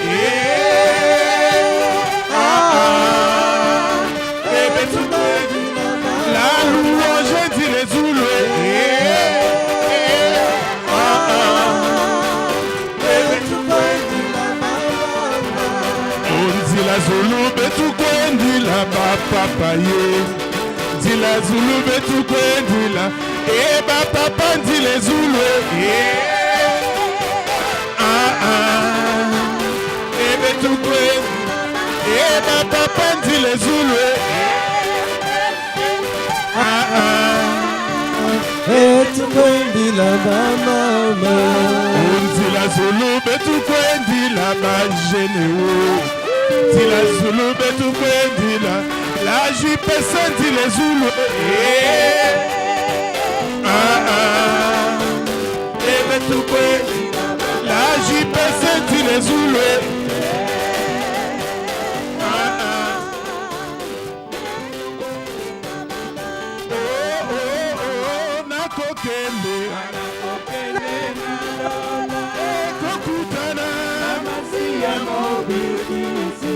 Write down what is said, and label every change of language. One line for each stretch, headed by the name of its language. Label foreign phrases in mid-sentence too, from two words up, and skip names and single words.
Kituba (Democratic Republic of Congo): Betu kwendi
French: la louange
Kituba (Democratic Republic of Congo): dile Zulu. Betu kwendi la Zulu betu kwendi la papa ye. Dila Zulu betu kwendi la eba papa dile Zulu. Betu kwendi eba papa dile Zulu. Betu kwendi la mama. Dila Zulu betu kwendi la bajeneo. Dila Zulu betu kwendi la JPC dile Zulu. Betu kwendi la JPC dile Zulu.
Lingala: Nakokende kokutana Amasia mobikisi.